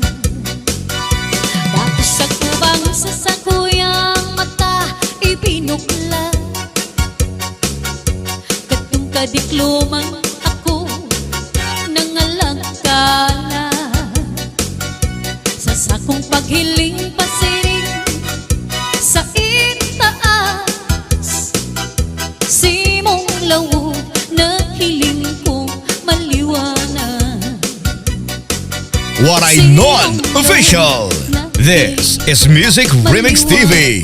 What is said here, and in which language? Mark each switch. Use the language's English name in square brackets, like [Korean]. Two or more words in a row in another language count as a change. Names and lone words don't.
[Bikol] dako sa kubang sa sakuyang mata ibinukla katong kadikloman ako nangalagkala sa sakong paghiling pasiring sa itaas si mong lawog na hiling ko maliwanag [English] Waray Non-Official. This is Music Remix TV.